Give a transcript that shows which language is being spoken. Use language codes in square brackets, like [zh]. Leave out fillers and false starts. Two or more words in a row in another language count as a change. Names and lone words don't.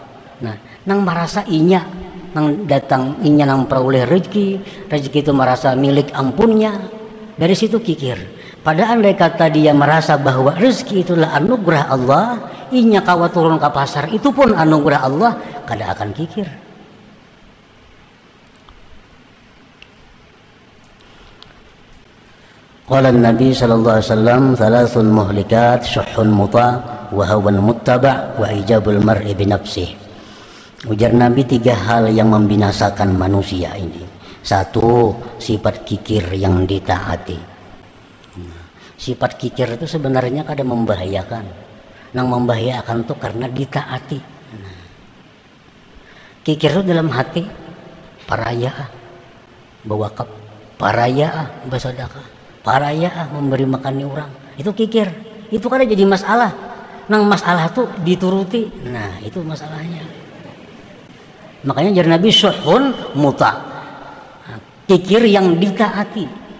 [bjn] Nah, nang merasa inya, nang datang inya nang peroleh rezeki, rezeki itu merasa milik ampunnya. Dari situ kikir. Padahal andai kata dia merasa bahwa rezeki itulah anugerah Allah, inya kawa turun ke pasar itu pun anugerah Allah, kada akan kikir. [ar] قال النبي صلى الله عليه وسلم ثلاث مهلكات شح مطاع وهوى متبع وإعجاب المرء بنفسه." [bjn] Ujar Nabi, 3 hal yang membinasakan manusia ini. 1, sifat kikir yang ditaati. Sifat kikir itu sebenarnya kada membahayakan. Nang membahayakan itu karena ditaati. Kikir itu dalam hati, paraya bewakaf, paraya bersedekah, paraya memberi makan orang, itu kikir. Itu kan jadi masalah. Nang masalah tuh dituruti. Nah itu masalahnya. Makanya jar Nabi [ar] شح مطاع', [bjn] kikir yang ditaati.